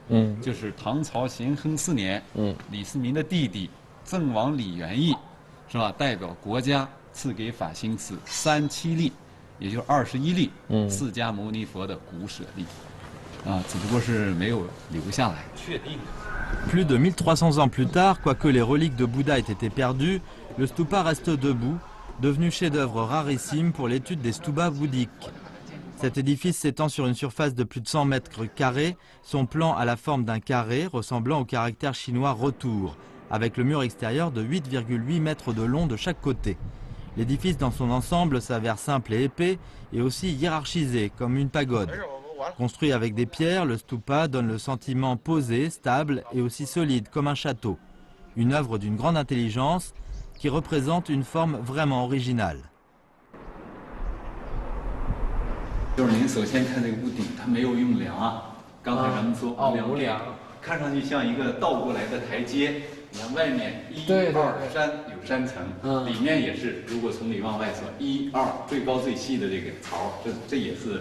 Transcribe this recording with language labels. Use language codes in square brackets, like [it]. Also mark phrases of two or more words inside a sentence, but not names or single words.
[zh] 就是唐朝咸亨4年，李世民的弟弟郑王李元义。是吧？代表国家赐给法兴寺37粒，也就是21粒释迦牟尼佛的骨舍利，只不过是没有留下来。确定。 [fr] Plus de 1300 ans plus tard, quoique les reliques de Bouddha aient été perdues, le stupa reste debout, devenu chef-d'œuvre rarissime pour l'étude des stupas bouddhiques. Cet édifice s'étend sur une surface de plus de 100 mètres carrés, son plan a la forme d'un carré ressemblant au caractère chinois retour, avec le mur extérieur de 8,8 mètres de long de chaque côté. L'édifice dans son ensemble s'avère simple et épais et aussi hiérarchisé comme une pagode. Construit avec des pierres, le stupa donne le sentiment posé, stable et aussi solide comme un château. Une œuvre d'une grande intelligence qui représente une forme vraiment originale. [zh] 就是您首先看这个屋顶，它没有用梁啊。刚才咱们说无梁，看上去像一个倒过来的台阶。你看外面1、2、3有3层，里面也是。如果从里往外说1、2，最高最细的这个槽，这也是